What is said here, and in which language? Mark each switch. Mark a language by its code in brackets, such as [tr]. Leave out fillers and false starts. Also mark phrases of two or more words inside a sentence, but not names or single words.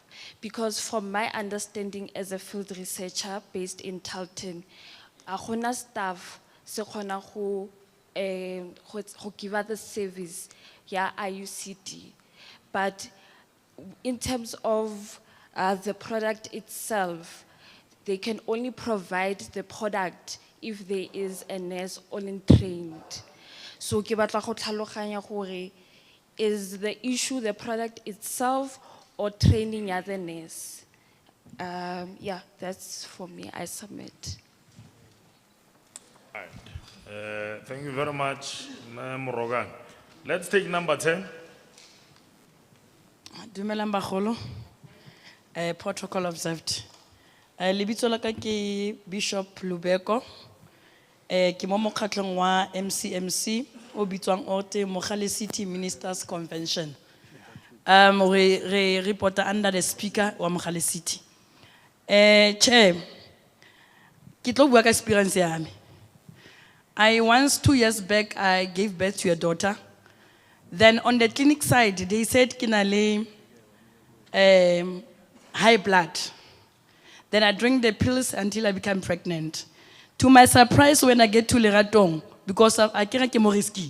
[en] Because from my understanding as a field researcher based in Talton, a staff [tn] se khona go [en] give the service ya IUCD. But in terms of the product itself, they can only provide the product if there is a nurse only trained. [tn] So ke batla go tlhaloganya gore, [en] is the issue the product itself or training ya the nurse? Yeah, that's for me. I submit. All right. Thank you very much, Ma'am Rogan. Let's take number 10. [tn] Dumelang bagolo, [en] protocol observed. [tn] Lebitso la ka ke Bishop Lubeko, ke mo mokgatlong wa MCMC, o bitswang Orte Mogale City Ministers Convention. [en] Re reporter under the speaker wa Mogale City. Chair, [tn] ke tlo bua ka experience ya me. [en] Once 2 years back, I gave birth to a daughter. Then on the clinic side, they said kinale high blood. Then I drink the pills until I became pregnant. To my surprise, when I get to Leratong, because I can't get more risky.